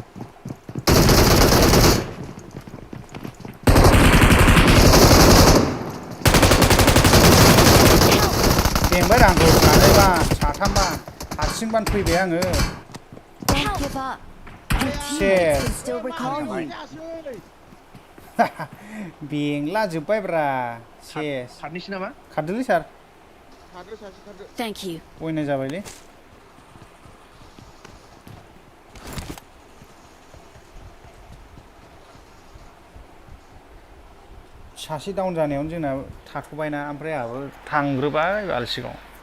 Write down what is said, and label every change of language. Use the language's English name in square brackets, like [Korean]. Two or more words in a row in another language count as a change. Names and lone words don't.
[Bodo] बेंबाय आंखौ सानैबा साथामबा हारसिंबानो फैबाय आङो [English] Don't give up. Your teammates can still recall you. [Bodo] बेंला जोब्बायब्रा सेस खारनोसै नामा खारदोलै सार [English] Thank you. [Bodo] बयना जाबायलै सासे डाउन जानायावनो जोंना थाथ'बायना ओमफ्राय आंहाबो थांग्रोबाय आलसिगाव